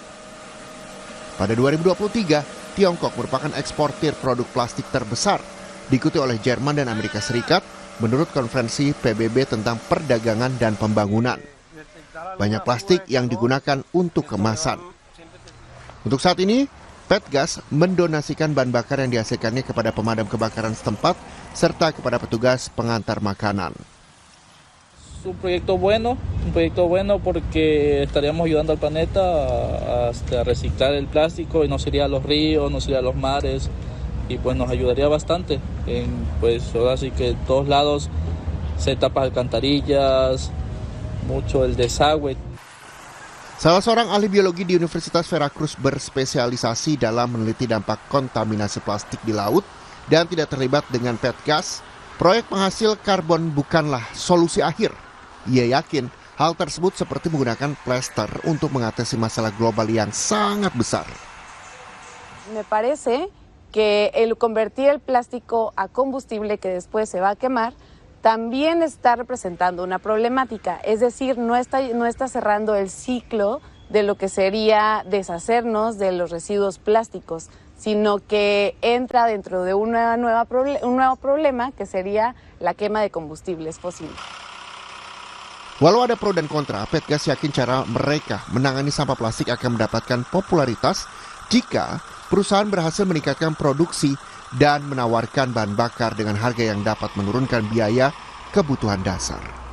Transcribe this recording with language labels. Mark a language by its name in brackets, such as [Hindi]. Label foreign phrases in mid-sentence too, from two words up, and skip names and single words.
[Indonesian] Pada 2023, Tiongkok merupakan eksportir produk plastik terbesar, diikuti oleh Jerman dan Amerika Serikat menurut konferensi PBB tentang perdagangan dan pembangunan. Banyak plastik yang digunakan untuk kemasan. Untuk saat ini, Petgas mendonasikan bahan bakar yang dihasilkannya kepada pemadam kebakaran setempat serta kepada petugas pengantar makanan. [Spanish] Un proyecto bueno porque estaríamos ayudando al planeta a reciclar el plástico y no sería a los ríos, no sería a los mares, y pues nos ayudaría bastante. Pues ahora sí que en todos lados se tapan alcantarillas, mucho el desagüe. [Indonesian] Salah seorang ahli biologi di Universitas Veracruz berspesialisasi dalam meneliti dampak kontaminasi plastik di laut dan tidak terlibat dengan Petgas. Proyek penghasil karbon bukanlah solusi akhir. Ia yakin hal tersebut seperti menggunakan plester untuk mengatasi masalah global yang sangat besar. [Spanish] Me parece que el convertir el plástico a combustible que después se va a quemar también está representando una problemática, es decir, no está cerrando el ciclo de lo que sería deshacernos de los residuos plásticos, sino que entra dentro de un nuevo problema, que sería la quema de combustibles fósiles. [Indonesian] Walau ada pro dan kontra, Petgas yakin cara mereka menangani sampah plastik akan mendapatkan popularitas jika perusahaan berhasil meningkatkan produksi dan menawarkan bahan bakar dengan harga yang dapat menurunkan biaya kebutuhan dasar.